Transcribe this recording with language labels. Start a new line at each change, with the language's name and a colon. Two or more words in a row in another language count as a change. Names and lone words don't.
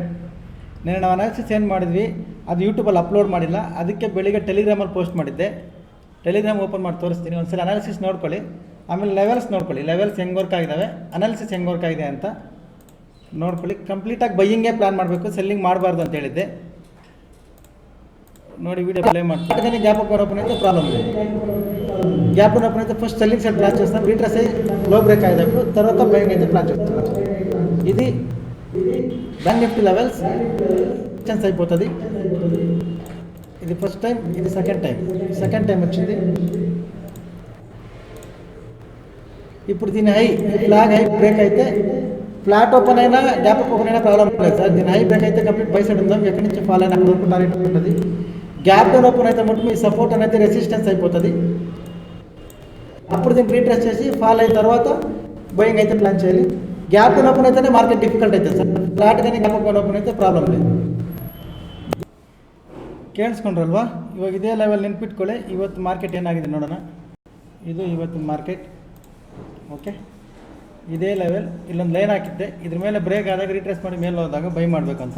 Kannada: ನಾನು ನಾವು ಅನಾಲಿಸಿಸ್ ಏನು ಮಾಡಿದ್ವಿ ಅದು ಯೂಟ್ಯೂಬಲ್ಲಿ ಅಪ್ಲೋಡ್ ಮಾಡಿಲ್ಲ, ಅದಕ್ಕೆ ಬೆಳಿಗ್ಗೆ ಟೆಲಿಗ್ರಾಮಲ್ಲಿ ಪೋಸ್ಟ್ ಮಾಡಿದ್ದೆ. ಟೆಲಿಗ್ರಾಮ್ ಓಪನ್ ಮಾಡಿ ತೋರಿಸ್ತೀನಿ, ಒಂದ್ಸಲ ಅನಾಲಿಸಿಸ್ ನೋಡ್ಕೊಳ್ಳಿ. ಆಮೇಲೆ ಲೆವೆಲ್ಸ್ ನೋಡ್ಕೊಳ್ಳಿ, ಲೆವೆಲ್ಸ್ ಹೆಂಗೆ ವರ್ಕ್ ಆಗಿದ್ದಾವೆ, ಅನಾಲಿಸಿಸ್ ಹೆಂಗೆ ವರ್ಕ್ ಆಗಿದೆ ಅಂತ ನೋಡ್ಕೊಳ್ಳಿ. ಕಂಪ್ಲೀಟಾಗಿ
English: buyinge plan
Kannada: ಮಾಡಬೇಕು, ಸೆಲ್ಲಿಂಗ್ ಮಾಡಬಾರ್ದು ಅಂತ ಹೇಳಿದ್ದೆ. ನೋಡಿ
English: video play
Kannada: ಮಾಡ್ತೀನಿ.
English: gap up open
Telugu: అయితే ప్రాబ్లం లేదు.
English: gap open
Telugu: అయితే
English: first selling side plan
Telugu: చేస్తాం, రీట్రేస్ అయ్యి
English: low break
Telugu: అయ్యేటప్పుడు తర్వాత బయింగ్ అయితే ప్లాన్ చేస్తున్నాం. ఇది బ్యాంక్ నిఫ్టీ
English: levels chance
Telugu: అయిపోతుంది. ఇది
English: first time,
Telugu: ఇది
English: second time
Telugu: వచ్చింది. ఇప్పుడు దీని
English: high flag high break
Telugu: అయితే
English: flat open
Telugu: అయినా
English: gap up open
Telugu: అయినా ప్రాబ్లం లేదు సార్. దీని
English: high break
Telugu: అయితే
English: complete buy side
Telugu: ఉందాం, ఎక్కడి నుంచి ఫాల్ అయినా అక్కడ వరకు టార్గెట్ ఉంటుంది.
English: gap down open
Telugu: అయితే మటుకు మీ సపోర్ట్ అనేది రెసిస్టెన్స్ అయిపోతుంది. అప్పుడు దీన్ని రీట్రేస్ చేసి ఫాల్ అయిన తర్వాత బయింగ్ అయితే ప్లాన్ చేయాలి.
English: gap down open
Telugu: అయితేనే
English: market difficult
Telugu: అవుతుంది సార్. ಫ್ಲಾಟ್ కానీ
English: gap up open
Telugu: అయితే ಪ್ರಾಬ್ಲಮ್ లేదు. ಕೇಳಿಸ್ಕೊಂಡ್ರಲ್ವಾ?
Kannada: ಇವಾಗ ಇದೇ ಲೆವೆಲ್ ನೆನ್ಪಿಟ್ಕೊಳ್ಳಿ. ಇವತ್ತು ಮಾರ್ಕೆಟ್ ಏನಾಗಿದೆ ನೋಡೋಣ. ಇದು ಇವತ್ತಿನ ಮಾರ್ಕೆಟ್. ಓಕೆ, ಇದೇ ಲೆವೆಲ್ ಇಲ್ಲೊಂದು ಲೈನ್ ಹಾಕಿದ್ದೆ, ಇದ್ರ ಮೇಲೆ ಬ್ರೇಕ್ ಆದಾಗ ರಿಟ್ರೇಸ್ ಮಾಡಿ ಮೇಲೆ ಹೋದಾಗ ಬೈ ಮಾಡಬೇಕಂತ.